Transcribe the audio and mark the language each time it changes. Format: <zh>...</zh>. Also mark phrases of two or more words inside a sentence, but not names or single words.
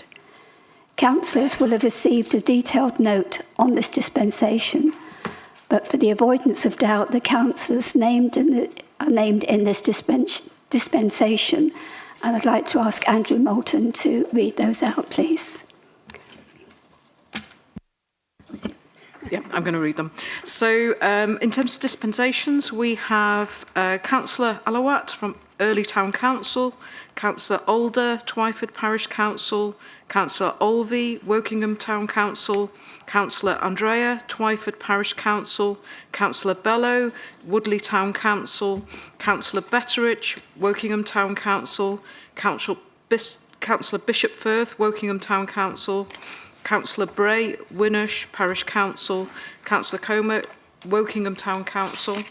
<en>Councillors will have received a detailed note on this dispensation, but for the avoidance of doubt, the councillors are named in this dispensation, and I'd like to ask Andrew Moulton to read those out, please. Yeah, I'm going to read them. So in terms of dispensations, we have Councillor Alawat from Early Town Council, Councillor Alder, Twyford Parish Council, Councillor Olvey, Wokingham Town Council, Councillor Andrea, Twyford Parish Council, Councillor Bellow, Woodley Town Council, Councillor Betteridge, Wokingham Town Council, Councillor Bishopforth, Wokingham Town Council, Councillor Bray, Winnersh Parish Council, Councillor Comer, Wokingham Town Council,</en>